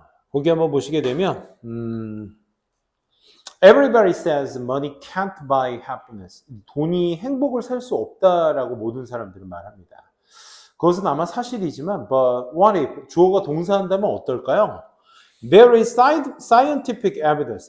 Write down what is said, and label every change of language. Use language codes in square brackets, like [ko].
[ko] 거기 한번 보시게 되면, [en] Everybody says money can't buy happiness. [ko] 돈이 행복을 살 수 없다라고 모든 사람들은 말합니다. 그것은 아마 사실이지만, [en] but what if? [ko] 주어가 동사한다면 어떨까요? [en] There is scientific evidence.